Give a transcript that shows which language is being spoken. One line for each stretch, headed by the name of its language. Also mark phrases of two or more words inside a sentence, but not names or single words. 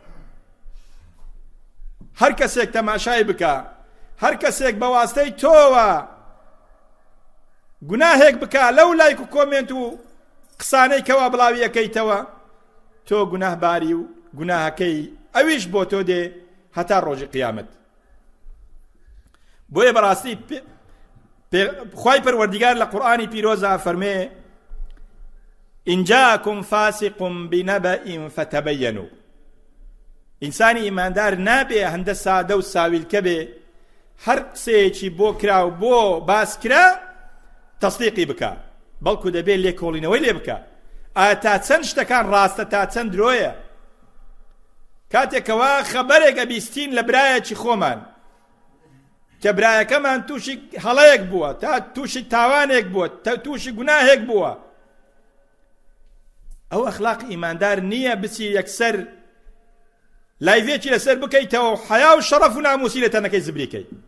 Central Kurdish: هەر کەسێک تەماشای بکە، هەر کەسێک بە واستەی تۆوە گوناهێک بکە لەو لایک و کۆمێنت و قسانەی کەوا بڵاوی یەکەیتەوە، تۆ گوناهباری و گوناهەکەی ئەویش بۆ تۆ دێ هەتا ڕۆژی قیامەت. بۆیە بەڕاستی خوای پەروەردیگار لە قورئانی پیرۆزە فەرمێ
Arabic: إن جاءكم فاسق بنبأ فتبينوا.
Central Kurdish: ئینسانی ئیماندار نابێ هەندە سادە و ساویلکە بێ، هەر قسەیەکی بۆ کرا و بۆ باس کرا تەصدیقی بکە، بەڵکو دەبێت لێکۆڵینەوەی لێ بکە. ئایا تا چەند شتەکان ڕاستە تا چەند درۆیە. کاتێکەوە خەبەرێکە بیستین لە برایەکی خۆمان کە برایەکەمان تووشی هەڵەیەک بووە، تا تووشی تاوانێک بووە، تا تووشی گوناهێک بووە، ئەو ئەخلاق ئیماندار نییە بچی یەکسەر لایڤێکی لەسەر بکەیتەوە و حیا و شەڕەف و ناموسی لە تەنەکەی زبریکەی.